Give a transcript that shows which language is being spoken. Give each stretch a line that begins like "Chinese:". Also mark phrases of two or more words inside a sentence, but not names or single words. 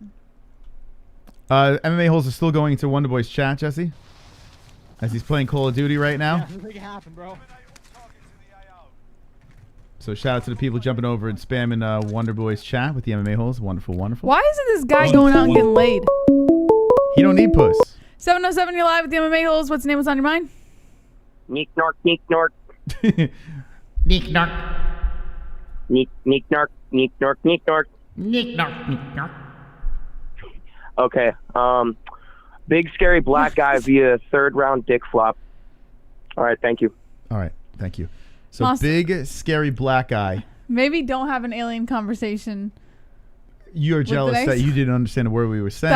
English: MMA Holes are still going into Wonderboy's chat, Jesse, as he's playing Call of Duty right now. Yeah, make it happen, bro. So shout out to the people jumping over and spamming Wonderboy's chat with the MMA Holes. Wonderful, wonderful. Why isn't this guy going out and getting laid? He don't need puss. 707, you're live with the MMA Holes. What's the name? What's on your mind? Neek Nork, Neek Nork. Neek Nork. Neek Nork, Neek Nork, Neek Nork. Neek Nork, Neek Nork. Okay. Big scary black guy via third round dick flop. All right, thank you. All right, thank you. So Awesome. big scary black guy. Maybe don't have an alien conversation. You're jealous that you didn't understand a word we were saying.